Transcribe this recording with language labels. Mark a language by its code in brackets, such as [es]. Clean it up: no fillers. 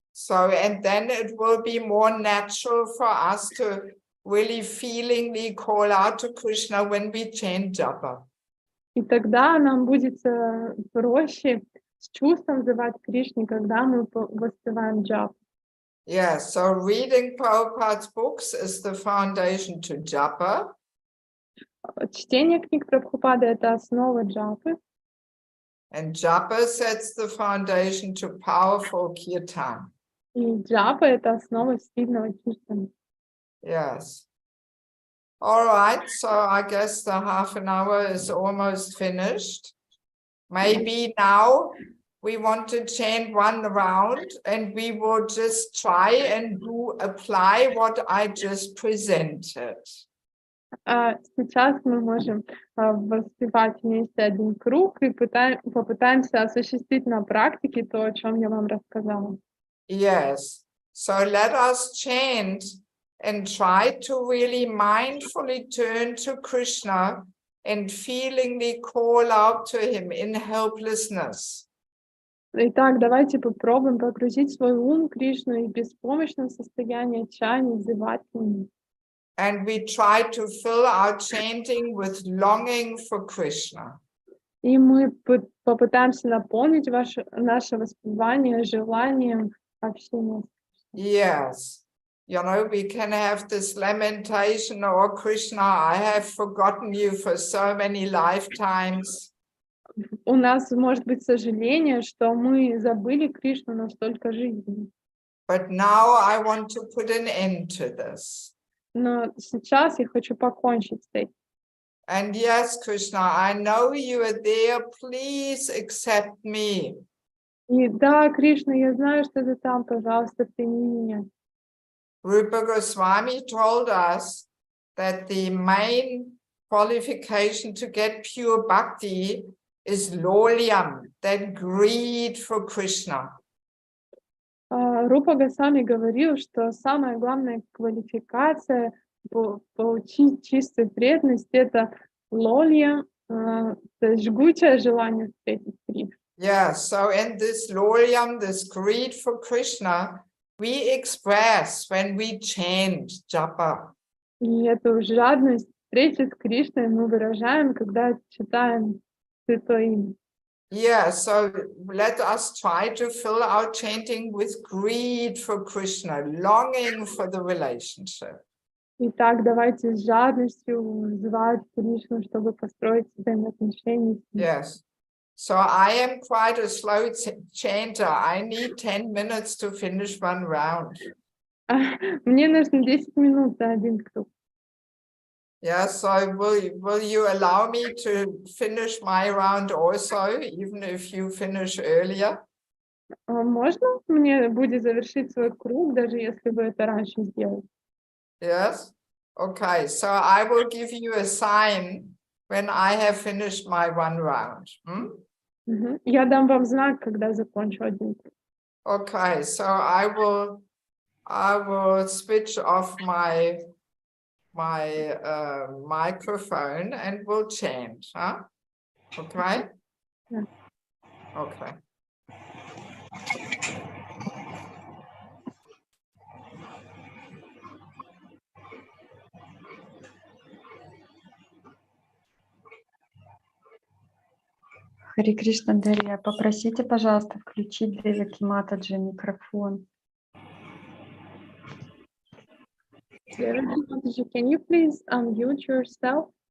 [en] So, and then it will be more natural for us to really feelingly call out to Krishna when we chant japa. [ru] И тогда нам будет проще с чувством взывать к Кришне, когда мы воспеваем джапу. [en] Yeah, so reading Prabhupada's books is the foundation to japa. [ru] Чтение книг Прабхупады — это основа джапы. [en] And japa sets the foundation to powerful kirtan. [ru] И джапа — это основа сильного киртана. [en] Yes. All right, so I guess the half an hour is almost finished. Maybe now we want to chant one round and we will just try and apply what I just presented. [ru] Сейчас мы можем воспевать вместе один круг и попытаемся осуществить на практике то, о чем я вам рассказала. [en] Yes, so let us chant and try to really mindfully turn to Krishna and feelingly call out to him in helplessness. [ru] Итак, давайте попробуем погрузить свой ум в Кришну и в беспомощном состоянии отчаяния взывать к нему. [en] And we try to fill our chanting with longing for Krishna. [ru] И мы попытаемся наполнить наше воспевание желанием общения. [en] Yes. You know, we can have this lamentation, oh Krishna, I have forgotten you for so many lifetimes. [ru] У нас может быть сожаление, что мы забыли Кришну на столько жизней. [en] But now I want to put an end to this. [ru] Но сейчас я хочу покончить с этим. [en] And yes, Krishna, I know you are there. Please accept me. [ru] И да, Кришна, я знаю, что ты там, пожалуйста, прими меня. [en] Rupa Goswami told us that the main qualification to get pure bhakti is lolyam, that greed for Krishna. [ru] Рупа Госвами говорил, что самая главная квалификация получить чистую преданность — это лолья, это жгучее желание встретить Кришну. [en] Yeah, so in this lolyam, this greed for Krishna, we express when we chant japa. [ru] И эту жадность встречи с Кришной мы выражаем, когда читаем Святое имя. [en] Yeah, so let us try to fill our chanting with greed for Krishna, longing for the relationship. [ru] Итак, давайте с жадностью звать Кришну, чтобы построить взаимоотношения с ним. [en] Yes. So I am quite a slow chanter. I need 10 minutes to finish one round. [ru] Мне нужно 10 минут на один круг. [en] Yeah, so will you allow me to finish my round also, even if you finish earlier? [ru] Можно мне будет завершить свой круг, даже если вы это раньше сделаете? [en] Yes? Okay, so I will give you a sign when I have finished my one round. [ru] Я дам вам знак, когда закончу один круг. [en] Okay, so I will switch off my microphone and we'll chant, huh? Okay? Yeah. Okay. [ru] Хари Кришна, Дарья, попросите, пожалуйста, включить Деваки матаджи микрофон. [en] Can you please unmute yourself?